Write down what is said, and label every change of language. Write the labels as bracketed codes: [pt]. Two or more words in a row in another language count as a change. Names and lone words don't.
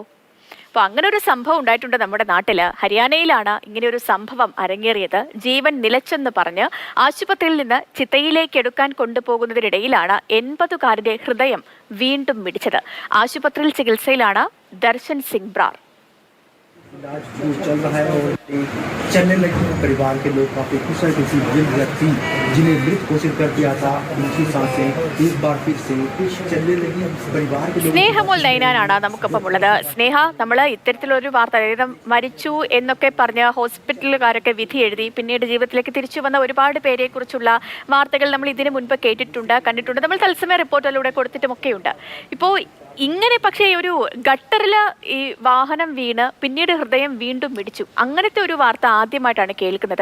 [ml] അപ്പോൾ അങ്ങനെ ഒരു സംഭവം ഉണ്ടായിട്ടുണ്ട് നമ്മുടെ നാട്ടിൽ. ഹരിയാനയിലാണ് ഇങ്ങനെ ഒരു സംഭവം അരങ്ങേറിയത്. ജീവൻ നിലച്ചെന്ന് പറഞ്ഞ് ആശുപത്രിയിൽ നിന്ന് ചിതയിലേക്ക് എടുക്കാൻ കൊണ്ടുപോകുന്നതിനിടയിലാണ് 80കാരന്റെ ഹൃദയം വീണ്ടും മിടിച്ചത്. ആശുപത്രിയിൽ ചികിത്സയിലാണ് ദർശൻ സിംഗ് ബ്രാർ. [hi] इलाज जो चल रहा है और चलने लगी परिवार के लोग काफी खुश है किसी व्यक्ति जिन्हें मृत घोषित कर दिया था उनकी सांसें एक बार फिर से चलने लगी. परिवार के लोग [ml] സ്നേഹമോൾ നൈനാനാണ് നമുക്കൊപ്പം ഉള്ളത്. സ്നേഹ, നമ്മൾ ഇത്തരത്തിലൊരു വാർത്ത, അതായത് മരിച്ചു എന്നൊക്കെ പറഞ്ഞ് ഹോസ്പിറ്റലുകാരൊക്കെ വിധി എഴുതി പിന്നീട് ജീവിതത്തിലേക്ക് തിരിച്ചു വന്ന ഒരുപാട് പേരെ കുറിച്ചുള്ള വാർത്തകൾ നമ്മൾ ഇതിനു മുൻപ് കേട്ടിട്ടുണ്ട്, കണ്ടിട്ടുണ്ട്. നമ്മൾ തത്സമയ റിപ്പോർട്ടിലൂടെ കൊടുത്തിട്ടുമൊക്കെയുണ്ട്. ഇപ്പോൾ ഇങ്ങനെ പക്ഷേ ഒരു ഗട്ടറിൽ ഈ വാഹനം വീണ് പിന്നീട് ഹൃദയം വീണ്ടും മിടിച്ചു, അങ്ങനത്തെ ഒരു വാർത്ത ആദ്യമായിട്ടാണ് കേൾക്കുന്നത്.